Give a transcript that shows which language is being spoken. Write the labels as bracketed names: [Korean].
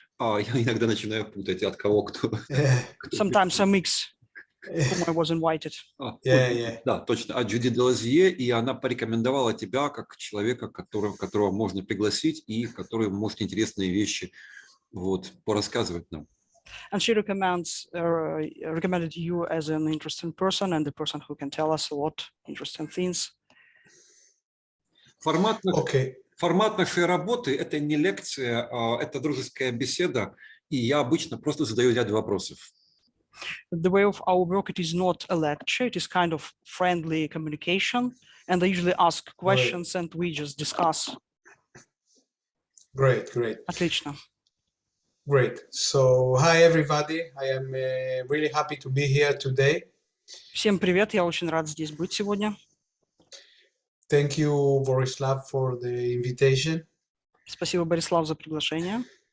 [Russian] Я иногда начинаю путать, от кого кто. [English] Sometimes I mix whom I was invited. [Russian] Да, точно, от Джудит Делазье, и она порекомендовала тебя как человека, которого можно пригласить и который может интересные вещи порассказывать нам. [English] And she recommended you as an interesting person and the person who can tell us a lot interesting things. [Russian] Формат нашей работы – это не лекция, это дружеская беседа, и я обычно просто задаю ряд вопросов. [English] The way of our work, it is not a lecture, it is kind of friendly communication, and I usually ask questions and we just discuss. Great. [Russian] Отлично. [English] Great. So, hi everybody. I am really happy to be here today. [Russian] Всем привет, я очень рад здесь быть сегодня. [English] Thank you, Borislav, for the invitation. [Russian] Спасибо, Борислав, за приглашение.